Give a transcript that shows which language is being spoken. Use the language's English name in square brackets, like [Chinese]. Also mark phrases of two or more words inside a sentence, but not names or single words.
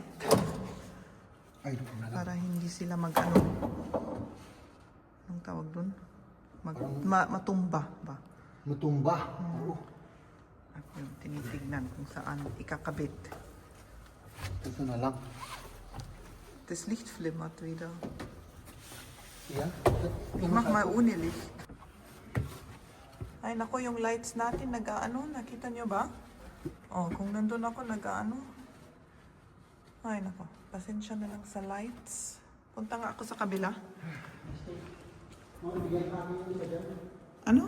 [Filipino] Ay, doon na lang. para hindi sila mag-ano. Anong tawag dun? Matumba ba? Matumba. Oo. At yung tinitignan kung saan ikakabit. Ito na lang. [German] Das Licht flimmert wieder. [Filipino] Yan. [German] Ich mach mal ohne Licht. [Filipino] Ay nako, yung lights natin nag-aano, nakita nyo ba? Oh, kung nandun ako nag-aano. Ay nako, pasensya na lang sa lights. Punta nga ako sa kabila. Ano?